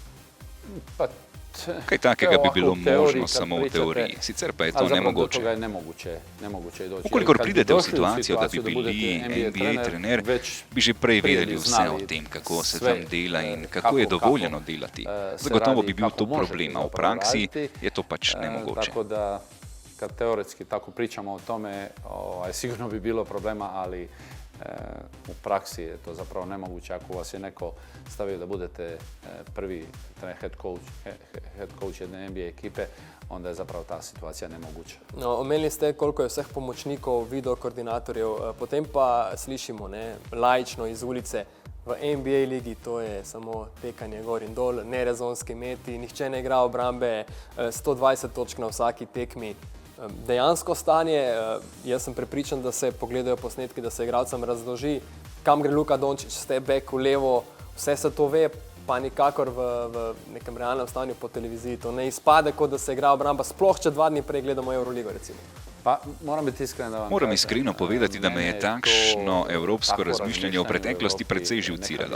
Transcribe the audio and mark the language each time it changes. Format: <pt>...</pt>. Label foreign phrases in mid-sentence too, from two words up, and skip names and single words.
<sl>Kaj takega bi bilo možno samo v teoriji, sicer pa je to nemogoče. Ukolikor pridete v situacijo, da bi bili NBA trener, bi že prej vedeli vse o tem, kako se tam dela in kako je dovoljeno delati. Zagotovo bi bil to problem, a v praksi je to pač nemogoče.</sl> <bs>Tako da, kad teoretski tako pričamo o tome, sigurno bi bilo problema, ali u praksi je to zapravo nemoguće. Ako vas je neko stavio da budete prvi</bs> <en>head coach</en> <bs>jedne NBA ekipe, onda je zapravo ta situacija nemoguća.</bs> <sl>No, omenili ste koliko je vseh pomočnikov, video koordinatorjev, potem pa slišimo laično iz ulice, v NBA ligi to je samo tekanje gor in dol, nerezonski meti, nihče ne igra obrambe, 120 točk na vsaki tekmi. Dejansko stanje, jaz sem prepričan, da se pogledajo posnetki, da se igralcem razloži, kam gre Luka Dončić,</sl> <en>step back</en> <sl>v levo, vse se to ve, pa nikakor v nekem realnem stanju po televiziji. To ne izpade, kot da se igra obramba, sploh če 2 dni prej gledamo Euroligo recimo.</sl> <bs>Pa moram biti iskren da vam kažem.</bs> <sl>Moram iskreno povedati, da me je takšno evropsko razmišljanje v preteklosti precej živciralo.</sl>